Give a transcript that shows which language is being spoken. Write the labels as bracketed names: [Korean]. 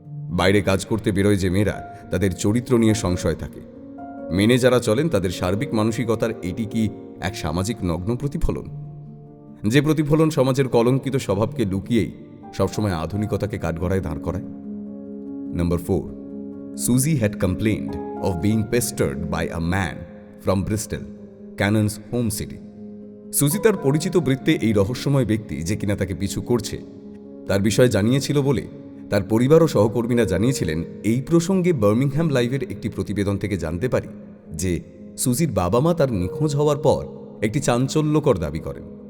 [Bangla] বাইরে কাজ করতে বেরোয় যে মেয়েরা, তাদের চরিত্র নিয়ে সংশয় থাকে। মেনে যারা চলেন তাদের সার্বিক মানসিকতার এটি কি এক সামাজিক নগ্ন প্রতিফলন? যে প্রতিফলন সমাজের কলঙ্কিত স্বভাবকে লুকিয়েই সবসময় আধুনিকতাকে কাঠগড়ায় দাঁড় করায়। [English] Number 4. Susie had complained of being pestered by a man from Bristol, Cannon's home city. [Bangla] সুজি তার পরিচিত বৃত্তে এই রহস্যময় ব্যক্তি যে কিনা তাকে পিছু করছে তার বিষয়ে জানিয়েছিল বলে তার পরিবার ও সহকর্মীরা জানিয়েছিলেন। এই প্রসঙ্গে বার্মিংহাম লাইভের একটি প্রতিবেদন থেকে জানতে পারি যে সুজির বাবা মা তার নিখোঁজ হওয়ার পর একটি চাঞ্চল্যকর দাবি করেন।